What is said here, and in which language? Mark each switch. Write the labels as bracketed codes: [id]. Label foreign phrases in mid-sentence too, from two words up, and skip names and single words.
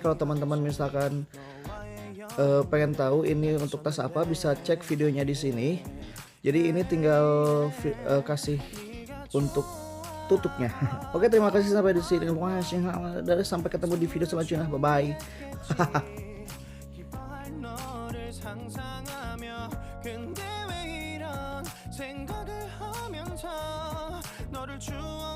[id] Kalau teman-teman misalkan pengen tahu ini untuk tas apa, bisa cek videonya di sini. Jadi ini tinggal kasih untuk tutupnya. Oke, terima kasih sampai di sini. Sampai ketemu di video selanjutnya. [en] Bye bye. [ko] 너를 상상하며 근데 왜 이런 생각을 하면서 너를